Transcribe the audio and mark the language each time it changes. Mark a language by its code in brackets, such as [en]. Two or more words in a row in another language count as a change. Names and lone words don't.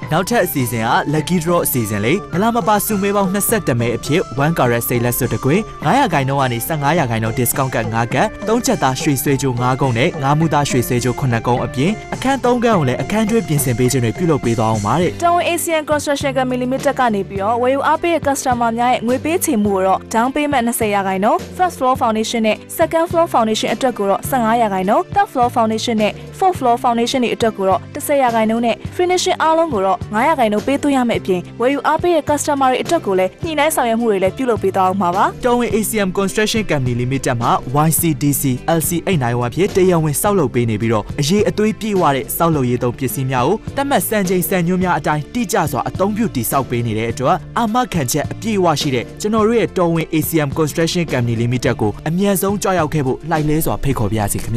[my] နောက်ထပ်အစီအစဉ်က [en] Lucky Draw [my] အစီအစဉ်လေးမလာမပါစုမဲပေါင်း22မဲအဖြစ်1 carat စိတ်လက်စွပ်တစ်ကွင်း900ခန်းကနေ1500ခန်း discount က9ကတ်3ချက်သားရွှေဆွေးကြို9ကုန်းနဲ့9မူသားရွှေဆွေးကြို9ကုန်းအပြင်အခန်း3ခန်းကိုလည်းအခန်းကျွေးပြင်ဆင်ပေးခြင်းတွေပြုလုပ်ပေးသွားအောင်ပါတဲ့ တော်ဝင် ACM Construction Company Limited ကနေပြီးတော့ဝယ်ယူအားပေးတဲ့ customer များရဲ့ငွေပေးချေမှုကိုတော့ [en] down payment [my] 20ရာခိုင်နှုန်း [en] first floor foundation [my] နဲ့ [en] second floor foundation [my] အတွက်ကိုတော့15ရာခိုင်နှုန်း [en] third floor foundation [my] နဲ့ [en] fourth floor foundation [my] တွေအတွက်ကိုတော့10ရာခိုင်နှုန်းနဲ့ finishing အားလုံးကိုတော့9ရာခိုင်နှုန်းပေးသွင်းရမယ့်အပြင်ဝယ်ယူအားပေးတဲ့ customer တွေအတွက်ကိုလည်းညှိနှိုင်းဆောင်ရွက်မှုတွေလည်းပြုလုပ်ပေးသွားအောင်ပါပါ တော်ဝင် ACM Construction Company Limited မှာ YCDC LC891 ဖြစ်တရားဝင်စောက်လုပ်ပေးနေပြီးတော့အရေးအသွေးပြည့်ဝတဲ့စောက်လုပ်ရေးသုံးပစ္စည်းများကိုတတ်မှတ်စံချိန်စံညွှန်းများအတိုင်းတိကျစွာအသုံးပြုတည်ဆောက်ပေးနေတဲ့အတွက်အာမခံချက်အပြည့်အဝရှိတဲ့ကျွန်တော်တို့ရဲ့တော်ဝင် ACM Construction Company Limited ကိုအမြန်ဆုံးကြောက်ရောက်ခဲ့ဖို့လိုက်လဲစွာဖိတ်ခေါ်ပါရစေခင်ဗျာ